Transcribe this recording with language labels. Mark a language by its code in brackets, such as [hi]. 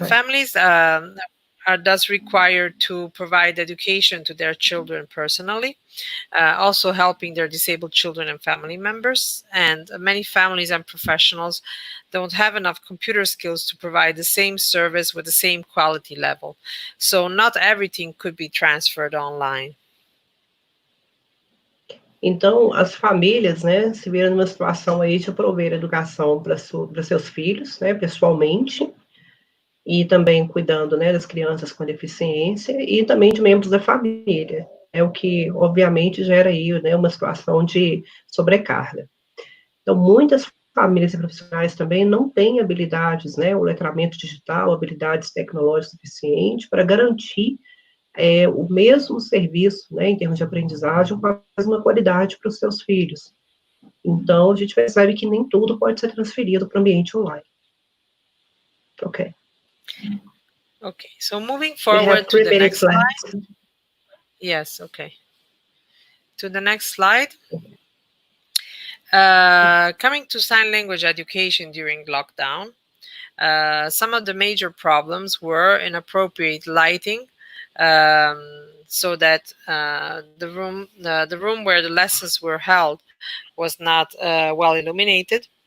[en] The families are thus required to provide education to their children personally, also helping their disabled children and family members. And many families and professionals don't have enough computer skills to provide the same service with the same quality level. So not everything could be transferred online. [pt] Então, as famílias, né, se viram numa situação aí de prover educação para seus filhos, né, pessoalmente, e também cuidando, né, das crianças com deficiência, e também de membros da família, o que, obviamente, gera aí, né, uma situação de sobrecarga. Então, muitas famílias e profissionais também não têm habilidades, né, o letramento digital, habilidades tecnológicas suficientes para garantir o mesmo serviço, né, em termos de aprendizagem, com a mesma qualidade para os seus filhos. Então, a gente percebe que nem tudo pode ser transferido para o ambiente online. Okay. [en] Okay, so moving forward to the next slide. Yes, okay. To the next slide. Coming to sign language education during lockdown, some of the major problems were inappropriate lighting, so that the room where the lessons were held was not well illuminated.